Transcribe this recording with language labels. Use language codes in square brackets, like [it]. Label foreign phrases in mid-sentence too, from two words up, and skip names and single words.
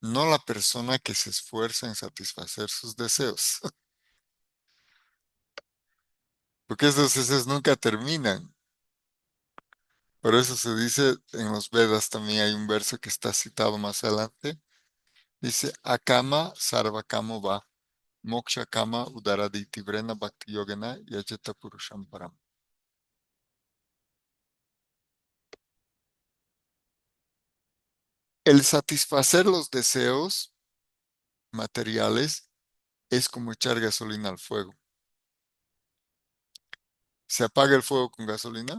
[es] no la persona que se esfuerza en satisfacer sus deseos, porque esos deseos nunca terminan. Por eso se dice en los Vedas también hay un verso que está citado más adelante. Dice, [sa] अकाम सर्व कामो वा, मोक्ष काम उदारधीः तीव्रेण भक्ति योगेन यजेत पुरुषं परम्. [es] El satisfacer los deseos materiales es como echar gasolina al fuego. ¿Se apaga el fuego con gasolina?